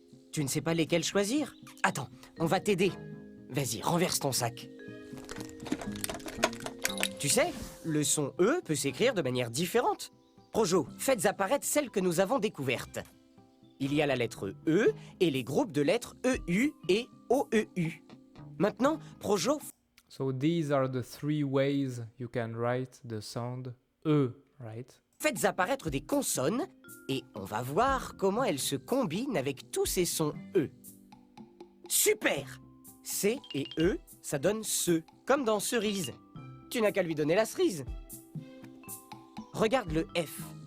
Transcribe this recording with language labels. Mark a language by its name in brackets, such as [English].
[French] Tu ne sais pas lesquels choisir? Attends, on va t'aider. Vas-y, renverse ton sac. Tu sais, le son E peut s'écrire de manière différente. Projo, faites apparaître celle que nous avons découverte. Il y a la lettre E et les groupes de lettres EU et OEU. Maintenant, Projo... [English] So these are the 3 ways you can write the sound E, right? [French] Faites apparaître des consonnes et on va voir comment elles se combinent avec tous ces sons E. Super! C et E, ça donne ce, comme dans cerise. Tu n'as qu'à lui donner la cerise. Regarde le F.